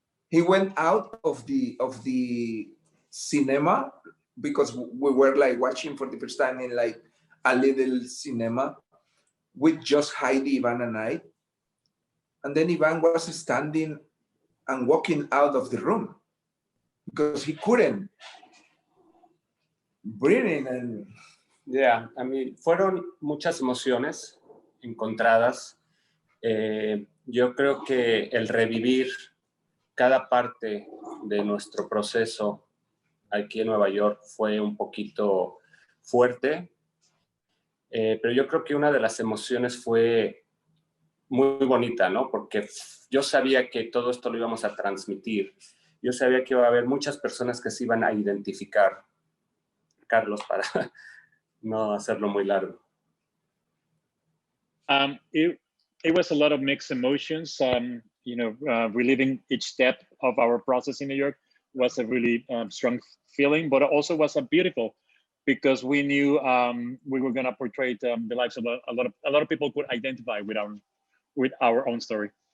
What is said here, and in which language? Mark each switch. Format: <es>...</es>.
<en>He went out of the cinema because we were like watching for the first time in like a little cinema with just Heidi, Iván, and I. And then Iván was standing and walking out of the room because he couldn't breathe. And yeah, I mean,</en> <es>fueron muchas emociones encontradas. Yo creo que el revivir cada parte de nuestro proceso aquí en Nueva York fue un poquito fuerte, pero yo creo que una de las emociones fue muy bonita, ¿no? Porque yo sabía que todo esto lo íbamos a transmitir. Yo sabía que iba a haber muchas personas que se iban a identificar. Carlos, para no hacerlo muy largo.</es> <en>It was a lot of mixed emotions. Reliving each step of our process in New York was a really strong feeling, but also was a beautiful, because we knew we were going to portray the lives of a lot of people could identify with our own story.</en>